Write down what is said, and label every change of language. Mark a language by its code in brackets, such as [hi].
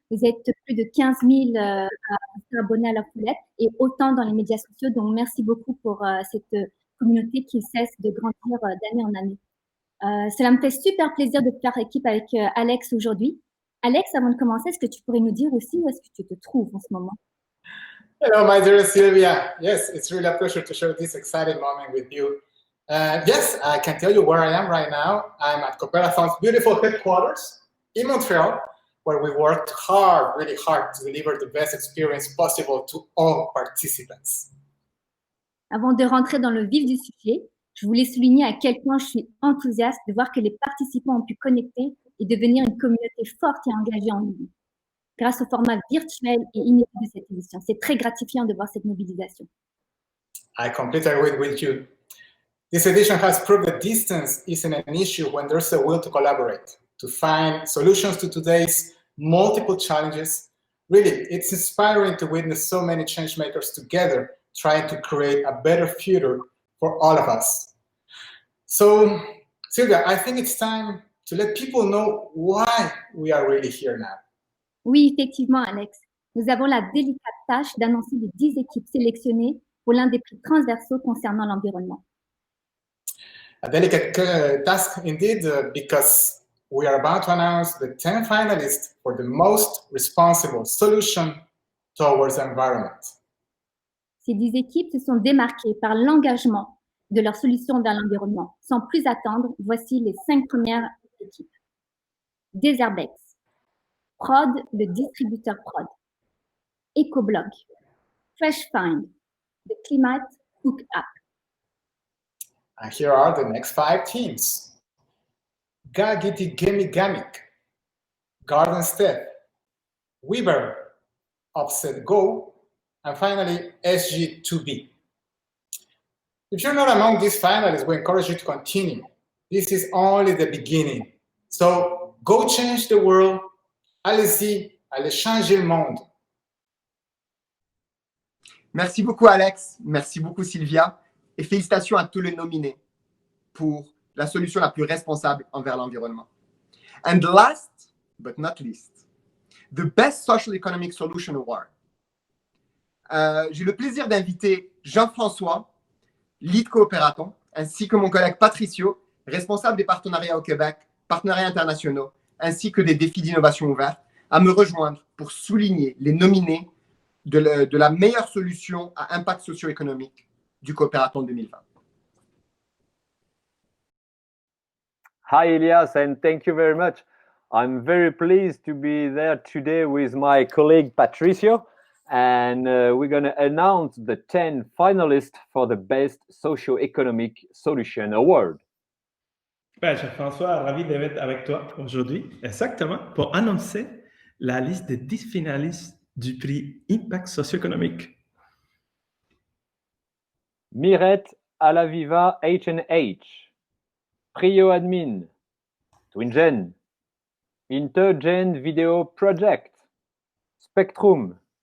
[fr] Vous êtes plus de 15 000 à être abonnés à la foulette et autant dans les médias sociaux. Donc, merci beaucoup pour cette communauté qui cesse de grandir d'année en année. Cela me fait super plaisir de faire équipe avec Alex aujourd'hui. Alex, avant de commencer, est-ce que tu pourrais nous dire aussi où est-ce que tu te trouves en ce moment? [en] Hello, my dear Sylvia. Yes, it's really a pleasure to share this exciting moment with you. Yes, I can tell you where I am right now. I'm at Coopératon's beautiful headquarters in Montreal, where we worked hard, really hard, to deliver the best experience possible to all participants. [fr] Avant de rentrer dans le vif du sujet, je voulais souligner à quel point je suis enthousiaste de voir que les participants ont pu connecter et devenir une communauté forte et engagée en ligne, grâce au format virtuel et inédit de cette édition. C'est très gratifiant de voir cette mobilisation. [en] I completely agree with you. This edition has proved that distance isn't an issue when there's a will to collaborate, to find solutions to today's multiple challenges. Really, it's inspiring to witness so many change makers together trying to create a better future for all of us. So, Sylvia, I think it's time to let people know why we are really here now. [fr] Oui, effectivement, Alex. Nous avons la délicate tâche d'annoncer les 10 équipes sélectionnées pour l'un des prix transversaux concernant l'environnement. [en] A delicate task indeed, because we are about to announce the 10 finalists for the most responsible solution towards the environment. [fr] Ces 10 équipes se sont démarquées par l'engagement de leur solution vers l'environnement. Sans plus attendre, voici les 5 premières équipes. Deserbex, Prod, le distributeur Prod, EcoBlog, FreshFind, The Climate Cook App. [en] And here are the next 5 teams. Gagiti Gamik, Garden Step, Weaver, Offset Go, and finally SG2B. If you're not among these finalists, we encourage you to continue. This is only the beginning. So go change the world. [fr] Allez-y, allez changer le monde. Merci beaucoup, Alex. Merci beaucoup, Sylvia. Et félicitations à tous les nominés pour la solution la plus responsable envers l'environnement. [en] And last but not least, the Best Social Economic Solution Award. [fr] J'ai le plaisir d'inviter Jean-François, lead Coopératon, ainsi que mon collègue Patricio, responsable des partenariats au Québec, partenariats internationaux, ainsi que des défis d'innovation ouverts, à me rejoindre pour souligner les nominés de la meilleure solution à impact socio-économique du Coopératon 2020. [en] Hi, Elias, and thank you very much. I'm very pleased to be there today with my colleague Patricio, and we're going to announce the 10 finalists for the Best Socio-Economic Solution Award. [fr] Ben, Jean-François, ravi d'être avec toi aujourd'hui, exactement, pour annoncer la liste des 10 finalistes du prix Impact socio-économique. Mirette Alaviva H&H, Prio Admin, TwinGen, Intergen Video Project, Spectrum,